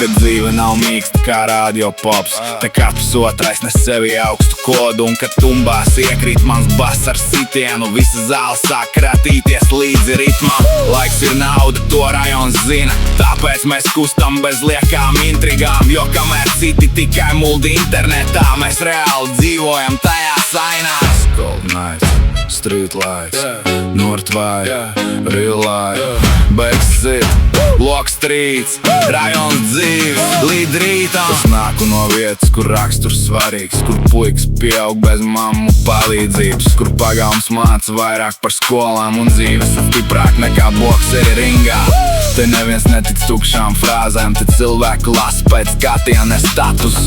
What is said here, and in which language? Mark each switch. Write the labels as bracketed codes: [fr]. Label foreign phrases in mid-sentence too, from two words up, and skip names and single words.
[lv] Te dzīve nav mīksta kā radio pops. Te katrs otrais nes sevi augstu kodu, un kad tumbās iekrīt mans bass ar sitienu, visa zāle sāk kratīties līdzi ritmam. Laiks ir nauda, to rajons zina, tāpēc mēs kustam bez liekām intrigām. Jo kamēr citi tikai muldi internetā, mēs reāli dzīvojam tajās ainās. [en] Cold nights, street lights, Northside, real life, backseat, Block streets, [lv] rajons dzīves līdz rītam. Es nāku no vietas, kur raksturs svarīgs, kur puikas pieaug bez mammu palīdzības, kur pagalms māca vairāk par skolām un dzīves stiprāk nekā bokseri ringā. Te neviens netic tukšām frāzēm, te cilvēku las pēc skatiena statusa.